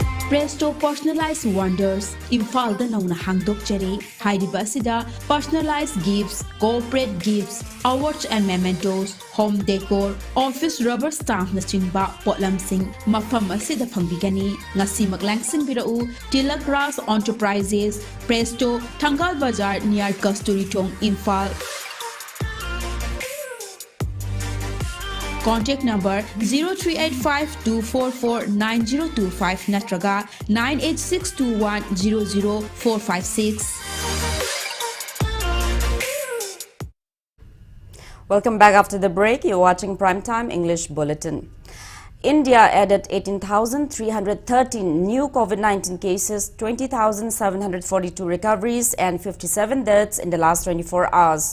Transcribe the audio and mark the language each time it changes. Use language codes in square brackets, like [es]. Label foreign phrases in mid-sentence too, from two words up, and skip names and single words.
[mni] Presto Personalized Wonders, Imphal da nauna hangdokjare, hairiba asida [en] personalized gifts, corporate gifts, awards and mementos, home decor, office rubber stamp [mni] na chingba potlamsing mafam asida phangbigani ngasi maglangsin birau Tilak Ras Enterprises, Presto, Thangal Bazar near Kasturi Thong, Imphal. [en] Contact number 0385-244-9025 [mni] natraga [en] 98621-00456. Welcome back after the break. You're watching Primetime English Bulletin. India added 18,313 new COVID-19 cases, 20,742 recoveries and 57 deaths in the last 24 hours.